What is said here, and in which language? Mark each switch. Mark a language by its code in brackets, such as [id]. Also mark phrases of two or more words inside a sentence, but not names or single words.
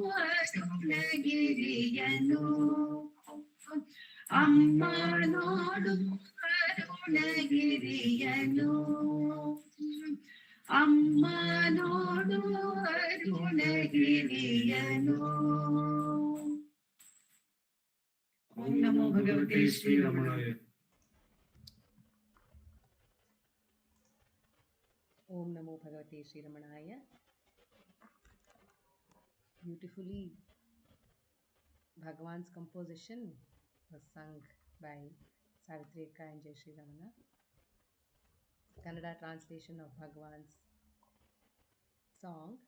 [kn] ಅರುಣಗಿರಿಯನು ಅಮ್ಮ ನೋಡು ಅರುಣಗಿರಿಯನು ಅಮ್ಮ ನೋಡು ಅರುಣಗಿರಿಯನು [sa] ಓಂ ನಮೋ ಭಗವತೆ ಶ್ರೀರಮಣಾಯ ॐ नमो भगवते श्री रमणाय. [en] Beautifully, Bhagavan's composition was sung by Savitri and Jaisriram. Kannada translation of Bhagavan's song.